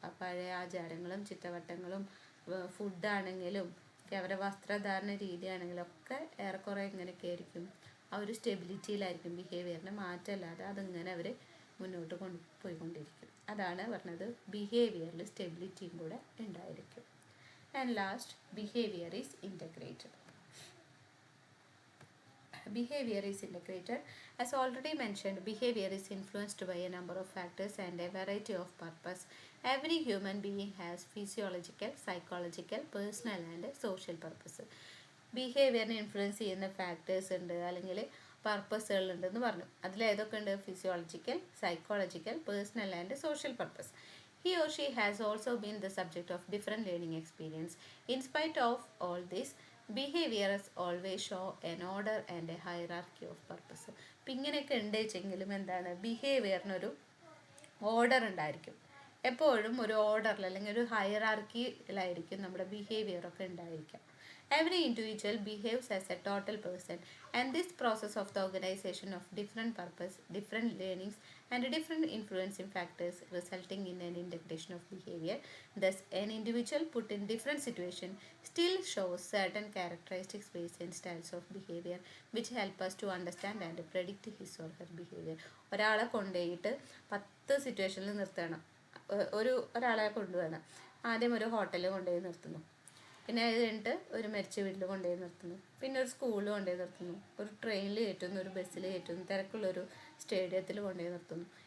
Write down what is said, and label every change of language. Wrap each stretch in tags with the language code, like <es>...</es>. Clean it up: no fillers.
<ml>ആ പഴയ ആചാരങ്ങളും ചിട്ടവട്ടങ്ങളും ഫുഡാണെങ്കിലും അവരുടെ വസ്ത്രധാരണ രീതിയാണെങ്കിലും ഒക്കെ ഏറെക്കുറെ എങ്ങനെയൊക്കെ ആയിരിക്കും, ആ ഒരു സ്റ്റെബിലിറ്റിയിലായിരിക്കും. ബിഹേവിയറിന് മാറ്റമല്ലാതെ അതിങ്ങനെ അവർ മുന്നോട്ട് പോയിക്കൊണ്ടിരിക്കും. അതാണ് പറഞ്ഞത്, ബിഹേവിയറിൽ സ്റ്റെബിലിറ്റിയും കൂടെ ഉണ്ടായിരിക്കും.</ml> <en>And last, behaviour is integrated. Behavior is integrated. As already mentioned, behavior is influenced by a number of factors and a variety of purpose. Every human being has physiological, psychological, personal and social purpose.</en> <ml>ബിഹേവിയറിനെ influence ചെയ്യുന്ന factors ഉണ്ട്, അല്ലെങ്കിൽ പർപ്പസുകൾ ഉണ്ടെന്ന് പറഞ്ഞു. അതിലേതൊക്കെ ഉണ്ട്,</ml> <en>Physiological, psychological, personal and social purpose. He or she has also been the subject of different learning experience. In spite of all this, behaviors always show an order and a hierarchy of purpose.</en> <ml>അപ്പം ഇങ്ങനെയൊക്കെ ഉണ്ട് വെച്ചെങ്കിലും എന്താണ്, ബിഹേവിയറിനൊരു order ഉണ്ടായിരിക്കും. എപ്പോഴും ഒരു ഓർഡറിൽ അല്ലെങ്കിൽ ഒരു ഹയറാർക്കിയിലായിരിക്കും നമ്മുടെ ബിഹേവിയറൊക്കെ ഉണ്ടായിരിക്കാം.</ml> <en>Every individual behaves as a total person, and this process of the organization of different purpose, different learnings and different influencing factors resulting in an integration of behavior. Thus, an individual put in different situation still shows certain characteristics, ways and styles of behavior which help us to understand and predict his or her behavior.</en> <ml>ഒരാളെ കൊണ്ടുപോയിട്ട് 10 സിറ്റുവേഷനിൽ നിർത്തണം. ഒരാളെ കൊണ്ടുപോകണം. ആദ്യം ഒരു ഹോട്ടലിൽ കൊണ്ടുപോയി നിർത്തുന്നു, പിന്നെ അത് കഴിഞ്ഞിട്ട് ഒരു മരിച്ച വീട്ടിൽ കൊണ്ടുപോയി നിർത്തുന്നു, പിന്നെ ഒരു സ്കൂളിൽ കൊണ്ടുപോയി നിർത്തുന്നു, ഒരു ട്രെയിനിൽ കയറ്റുന്നു, ഒരു ബസ്സിൽ കയറ്റുന്നു, തിരക്കുള്ളൊരു സ്റ്റേഡിയത്തിൽ കൊണ്ടുപോയി നിർത്തുന്നു.</ml>